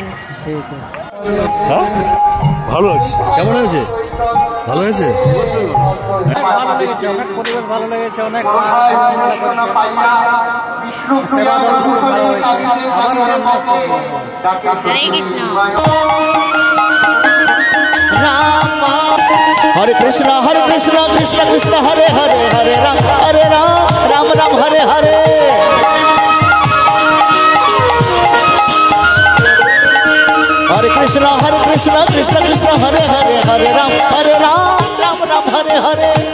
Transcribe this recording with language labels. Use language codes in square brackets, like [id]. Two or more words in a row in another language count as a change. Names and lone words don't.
[bn] ঠিক আছে। ভালো কেমন হয়েছে? ভালো হয়েছে, ভালো লেগেছে, অনেক পরিবেশ ভালো লেগেছে, অনেক [sa] হরে কৃষ্ণ राम हरे कृष्ण कृष्ण कृष्ण हरे हरे हरे राम राम राम हरे हरे हरे कृष्ण कृष्ण कृष्ण हरे हरे हरे राम राम राम हरे हरे